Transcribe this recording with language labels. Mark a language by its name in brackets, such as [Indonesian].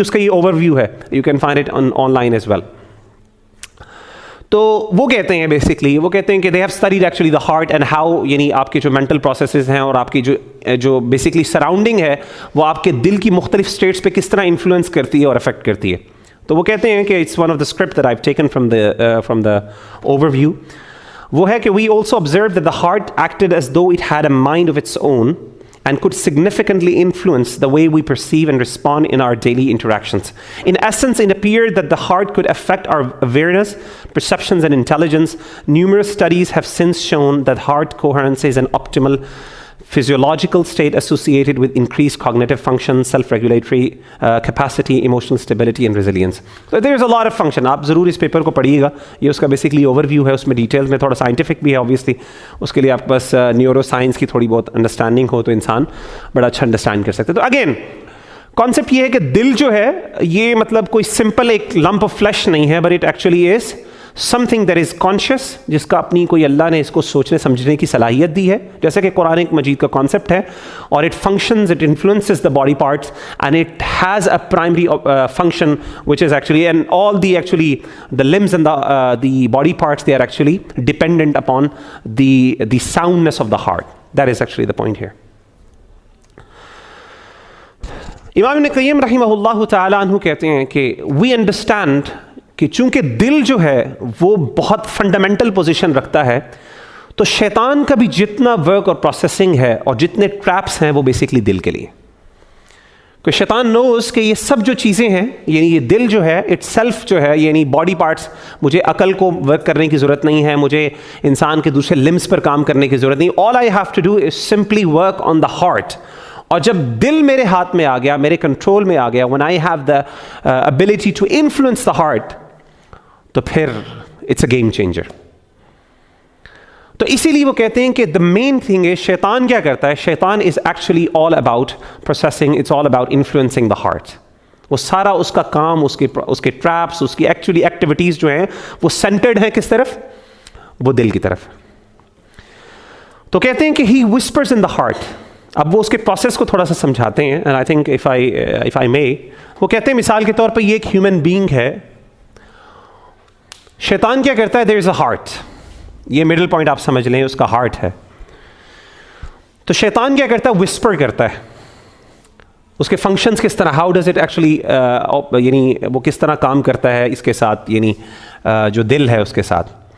[Urdu] اس کا یہ over view ہے، [English] You can find it online as well. [Urdu] تو وہ کہتے ہیں بیسکلی، وہ کہتے ہیں کہ [English] they have studied actually the heart and how, [Urdu] یعنی آپ کے جو مینٹل پروسیسز ہیں اور آپ کی جو بیسکلی سراؤنڈنگ ہے وہ آپ کے دل کی مختلف اسٹیٹس پہ کس طرح انفلوئنس کرتی ہے اور افیکٹ کرتی ہے. تو وہ کہتے ہیں کہ [English] It's one of the script that I have taken from the overview. [Urdu] وہ ہے کہ [English] We also observe that the heart acted as though it had a mind of its own and could significantly influence the way we perceive and respond in our daily interactions. In essence, it appeared that the heart could affect our awareness, perceptions, and intelligence. Numerous studies have since shown that heart coherence is an optimal physiological state associated with increased cognitive function, self-regulatory capacity, emotional stability, and resilience. So there is a lot of function. [Urdu] آپ ضرور اس paper کو پڑھیے گا، یہ اس کا basically over view ہے. اس میں details میں تھوڑا سائنٹیفک بھی ہے آبویسلی، اس کے لیے آپ بس نیورو سائنس کی تھوڑی بہت انڈرسٹینڈنگ ہو تو انسان بڑا اچھا انڈرسٹینڈ کر سکتے. تو اگین کانسیپٹ یہ ہے کہ دل جو ہے یہ مطلب کوئی سمپل ایک لمپ آف فلیش نہیں ہے، [English] but it actually is something that is conscious, [Urdu] جس کا اپنی کوئی اللہ نے اس کو سوچنے سمجھنے کی صلاحیت دی ہے, جیسا کہ قرآن مجید کا کانسیپٹ ہے, [English] اور it functions, it influences the body parts, and it has a primary function which is actually, and all the actually the limbs and the body parts, they are actually dependent upon the soundness of the heart. That is actually the point here. [Urdu] امام ابن قیم رحمہ اللہ تعالیٰ عنہ کہتے ہیں کہ [English] we understand [Urdu] کہ چونکہ دل جو ہے وہ بہت فنڈامنٹل پوزیشن رکھتا ہے, تو شیطان کا بھی جتنا ورک اور پروسیسنگ ہے اور جتنے ٹریپس ہیں وہ بیسکلی دل کے لیے. کہ شیطان نوز کہ یہ سب جو چیزیں ہیں, یعنی یہ دل جو ہے اٹ سیلف جو ہے, یعنی باڈی پارٹس, مجھے عقل کو ورک کرنے کی ضرورت نہیں ہے, مجھے انسان کے دوسرے لمبس پر کام کرنے کی ضرورت نہیں, [English] all I have to do is simply work on the heart. [Urdu] اور جب دل میرے ہاتھ میں آ گیا, میرے کنٹرول میں آ گیا, [English] when I have the ability to influence the heart, [Urdu] تو پھر [English] it's a game changer. [Urdu] تو اسی لیے وہ کہتے ہیں کہ [English] the main thing is [Urdu] شیطان کیا کرتا ہے, [English] شیطان is actually all about processing, it's all about influencing the heart. [Urdu] وہ سارا اس کا کام, اس کے ٹریپس, اس کی ایکچولی ایکٹیویٹیز جو ہیں وہ سینٹرڈ ہیں کس طرف, وہ دل کی طرف. تو کہتے ہیں کہ [English] he whispers in the heart. [Urdu] اب وہ اس کے پروسیس کو تھوڑا سا سمجھاتے ہیں, [English] and I think if I may, [Urdu] وہ کہتے ہیں مثال کے طور پہ یہ ایک ہیومن بینگ ہے, شیطان کیا کرتا ہے, [English] there is a heart, [Urdu] یہ مڈل پوائنٹ آپ سمجھ لیں, اس کا ہارٹ ہے. تو شیطان کیا کرتا ہے, وسپر کرتا ہے. اس کے فنکشنز کس طرح, [English] how does it actually, [Urdu] یعنی وہ کس طرح کام کرتا ہے اس کے ساتھ, یعنی جو دل ہے اس کے ساتھ.